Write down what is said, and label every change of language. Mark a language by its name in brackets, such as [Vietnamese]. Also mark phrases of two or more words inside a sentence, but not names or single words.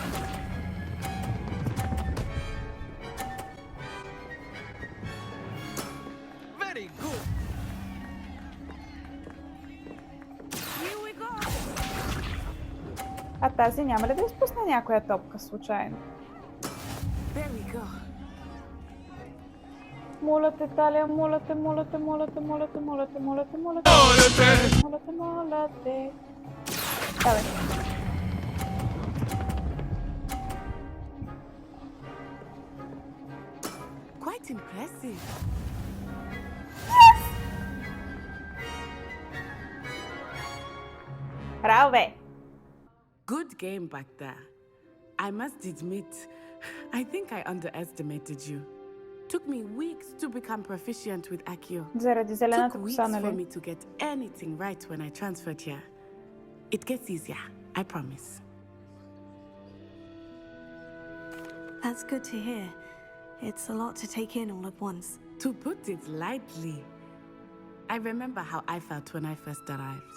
[Bulgarian] А тази няма ли да изпусне някоя топка случайно? Моля те, Талия, моля те, моля те, моля те, моля те, моля те, моля те, моля те, моля те, моля те. Давай. [English] Quite impressive. [Bulgarian] Браво, бе! [English] Good game back there. I must admit, I think I underestimated you. Took me weeks to become proficient with Accio. [Bulgarian] Заради зелената [English] Took [Bulgarian] коса, [English] weeks for me [Bulgarian] нали? [English] to get anything right when I transferred here. It gets easier, I promise. That's good to hear. It's a lot to take in all at once. To put it lightly, I remember how I felt when I first arrived.